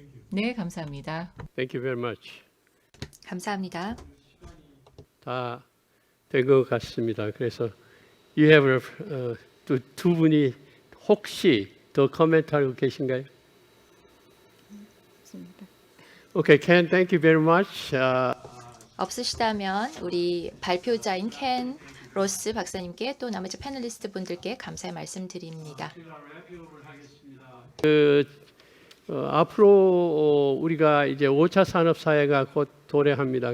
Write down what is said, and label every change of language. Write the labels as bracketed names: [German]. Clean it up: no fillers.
[Korean] 네, 감사합니다. [English] Thank you very much. [Korean] 감사합니다. 다 된 것 같습니다. 그래서 [English] you have [Korean] 두 분이 혹시 더 코멘트하고 계신가요? [English] Okay, Ken, thank you very much. [Korean] 없으시다면 우리 발표자인 켄 로스 박사님께 또 나머지 패널리스트 분들께 감사의 말씀드립니다. 앞으로 우리가 이제 5차 산업사회가 곧 도래합니다.